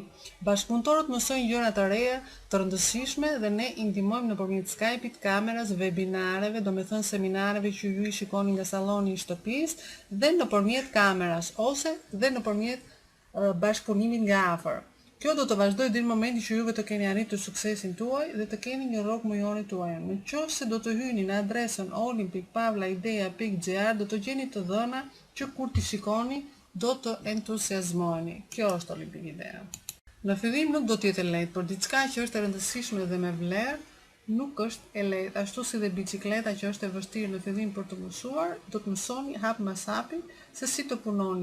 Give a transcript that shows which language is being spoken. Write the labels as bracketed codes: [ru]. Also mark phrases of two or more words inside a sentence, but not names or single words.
[sq] Bashkëpunëtorët mësojnë gjëra të reja, të rëndësishme dhe ne i ndihmojmë nëpërmjet Skype-it, kameras, webinareve, domethënë seminareve që ju i shikoni nga salloni i shtëpisë dhe nëpërmjet kameras ose dhe nëpërmjet bashkëpunimit nga afër. Kjo do të vazhdojë deri në momentin që juve të keni arritur suksesin tuaj dhe të keni një rrogë mujore tuaj. Nëse do të hyni në adresën olympic@idea.gr do të gjeni të dhëna që kur t'i shikoni do të entuziazmoheni. Kjo është Olympic Idea. Në fillim nuk do të jetë lehtë, por diçka që është e rëndësishme dhe me vlerë nuk është e lehtë, ashtu si dhe bicikleta që është e vështirë në fillim për të mësuar, do të mësoni hap mas hapi se si të punoni.